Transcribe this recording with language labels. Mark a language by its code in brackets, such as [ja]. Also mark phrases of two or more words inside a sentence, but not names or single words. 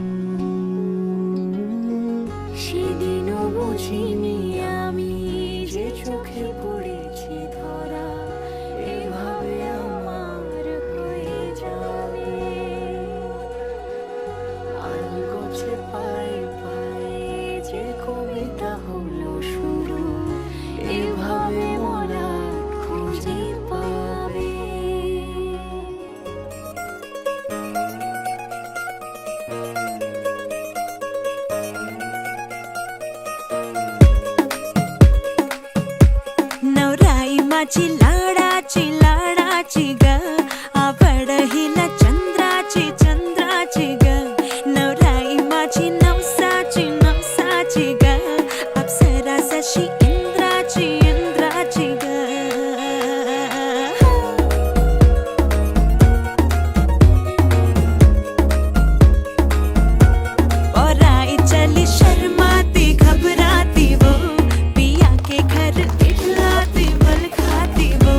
[bn] সেদিনও বুঝিনি আমি যে চোখে পড়েছি ধরা এভাবে আমার হয়ে যাবে। আলগোছে পায়ে পায়ে যে কবিতা হলো শুরু, এভাবে মলাট খুঁজে পাবে। [mr] नवराई माझी लाडाची लाडाची ग, आवड हिला चंद्राची चंद्राची ग। नवराई माझी नवसाची नवसाची ग, अप्सरा जशी इंद्राची इंद्राची ग। [hi] पराई चली शर्माती घबराती वो, पिया के घर इठलाती बल खाती वो।